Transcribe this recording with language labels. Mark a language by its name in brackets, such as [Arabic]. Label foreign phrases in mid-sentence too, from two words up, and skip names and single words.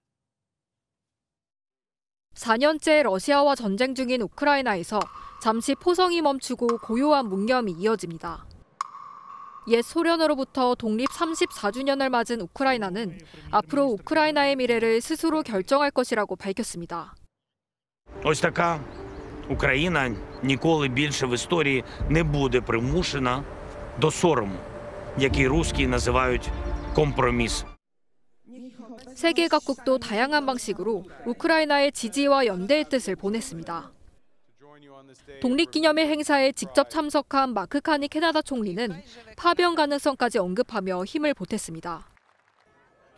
[Korean] 4년째 러시아와 전쟁 중인 우크라이나에서 잠시 포성이 멈추고 고요한 묵념이 이어집니다. 옛 소련으로부터 독립 34주년을 맞은 우크라이나는 앞으로 우크라이나의 미래를 스스로 결정할 것이라고 밝혔습니다. [Ukrainian] Ось така Україна ніколи більше в історії не буде примушена до сорому, який русські називають компроміс. [Korean] 세계 각국도 다양한 방식으로 우크라이나의 지지와 연대의 뜻을 보냈습니다. 독립기념일 행사에 직접 참석한 마크 카니 캐나다 총리는 파병 가능성까지 언급하며 힘을 보탰습니다.